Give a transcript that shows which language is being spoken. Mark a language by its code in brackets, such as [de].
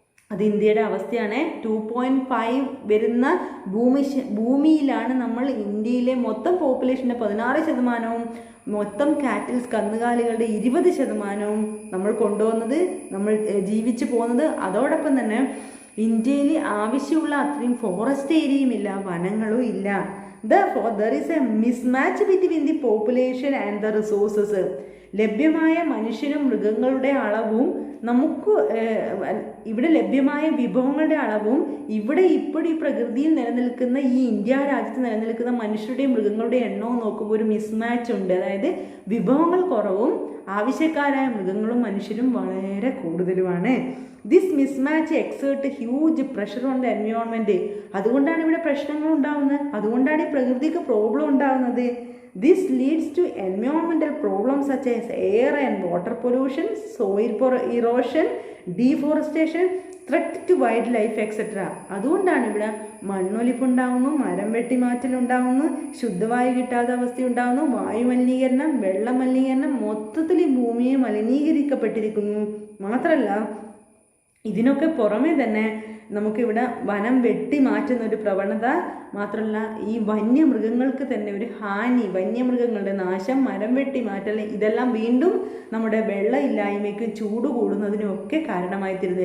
[ml] അത് ഇന്ത്യയുടെ അവസ്ഥയാണ്. 2.5 വരുന്ന ഭൂമിയിലാണ് നമ്മൾ ഇന്ത്യയിലെ മൊത്തം പോപ്പുലേഷൻ്റെ 16%, മൊത്തം കാറ്റിൽസ് കന്നുകാലികളുടെ 20% നമ്മൾ കൊണ്ടുവന്നത്, നമ്മൾ ജീവിച്ചു പോകുന്നത്. അതോടൊപ്പം തന്നെ ഇന്ത്യയിൽ ആവശ്യമുള്ള അത്രയും ഫോറസ്റ്റ് ഏരിയയും ഇല്ല, വനങ്ങളും ഇല്ല. [en] Therefore, there is a mismatch between the population and the resources. [ml] ലഭ്യമായ മനുഷ്യരും മൃഗങ്ങളുടെ അളവും നമുക്ക് ഇവിടെ ലഭ്യമായ വിഭവങ്ങളുടെ അളവും ഇവിടെ ഇപ്പോൾ ഈ പ്രകൃതിയിൽ നിലനിൽക്കുന്ന ഈ ഇന്ത്യ രാജ്യത്ത് നിലനിൽക്കുന്ന മനുഷ്യരുടെയും മൃഗങ്ങളുടെയും എണ്ണവും നോക്കുമ്പോൾ ഒരു മിസ്മാച്ച് ഉണ്ട്. അതായത് വിഭവങ്ങൾ കുറവും ആവശ്യക്കാരായ മൃഗങ്ങളും മനുഷ്യരും വളരെ കൂടുതലുമാണ്. [en] This mismatch exert huge pressure on the environment. [ml] അതുകൊണ്ടാണ് ഇവിടെ പ്രശ്നങ്ങൾ ഉണ്ടാകുന്നത്, അതുകൊണ്ടാണ് ഈ പ്രകൃതിക്ക് പ്രോബ്ലം ഉണ്ടാകുന്നത്. [en] This leads to environmental problems such as air and water pollution, soil erosion, deforestation, threat to wildlife, etc. [ml] അതുകൊണ്ടാണ് ഇവിടെ മണ്ണൊലിപ്പുണ്ടാകുന്നു, മരം വെട്ടിമാറ്റലുണ്ടാകുന്നു, ശുദ്ധവായു കിട്ടാത്ത അവസ്ഥ ഉണ്ടാകുന്നു, വായുമലിനീകരണം, വെള്ളമലിനീകരണം, മൊത്തത്തിൽ ഈ ഭൂമിയെ മലിനീകരിക്കപ്പെട്ടിരിക്കുന്നു. മാത്രമല്ല ഇതിനൊക്കെ പുറമെ തന്നെ നമുക്കിവിടെ വനം വെട്ടി മാറ്റുന്ന ഒരു പ്രവണത മാത്രമല്ല, ഈ വന്യമൃഗങ്ങൾക്ക് തന്നെ ഒരു ഹാനി, വന്യമൃഗങ്ങളുടെ നാശം, മരം വെട്ടി മാറ്റൽ, ഇതെല്ലാം വീണ്ടും നമ്മുടെ വെള്ളമില്ലായ്മയ്ക്കും ചൂട് കൂടുന്നതിനും ഒക്കെ കാരണമായി തീരുന്നത്.